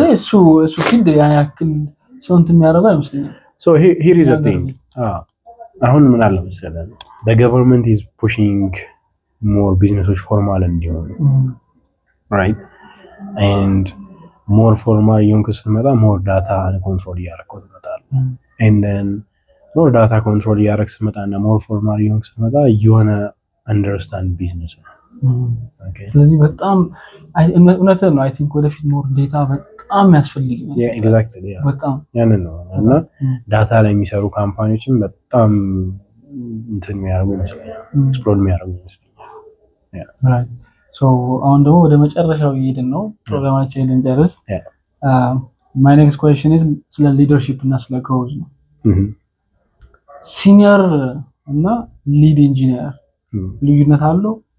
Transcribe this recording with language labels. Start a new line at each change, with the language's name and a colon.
Amharic: እሱ ፊልድ ያክል ሰውንት የሚያደርገው አይመስለኝም
English: so here is the thing
Amharic: አሁን ምን አለ መሰለህ
English: the government is pushing more businesses formal እንዲሆኑ right and more formal young ስትመጣ more data control ያደርገው ይመጣል and then more data control ያደርግ ስትመጣና more formal young ስትመጣ you wanna understand business
Amharic: okay ስለዚህ በጣም እውነትህ ነው
English: I think
Amharic: ወደፊት ሞር ዴታ በጣም ያስፈልግ ነው
English: exactly
Amharic: በጣም ያንን ነው እና ዳታ ላይ የሚሰሩ ካምፓኒዎችም በጣም እንትን የሚያደርጉ ይመስለኛል ኤክስፕሎር የሚያደርጉ ይመስለኛል right so አሁን ደግሞ ወደ መጨረሻው እየሄድን ነው ፕሮግራማችንን ልንጨርስ
English: my next question is
Amharic: ስለ ሊደርሺፕ እና ስለ ግሮዝ ነው ሲኒየር እና ሊድ ኢንጂነር ልዩነት አለው